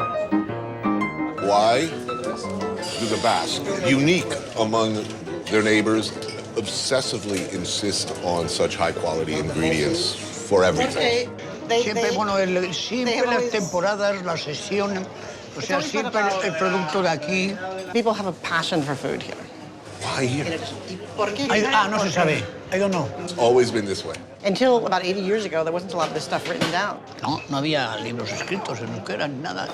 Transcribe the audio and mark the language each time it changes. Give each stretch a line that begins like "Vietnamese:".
English: Why do the Basque, unique among their neighbors, obsessively insist on such high-quality ingredients for everything?
Spanish: Siempre, bueno, siempre las temporadas, las sesiones, o sea, siempre el producto de aquí.
English: People have a passion for food here. Why here?
Spanish: No se sabe.
English: I don't know. It's always been this way. Until about 80 years ago, there wasn't a lot of this stuff written down.
Spanish: No, no había libros escritos en euskera, nada.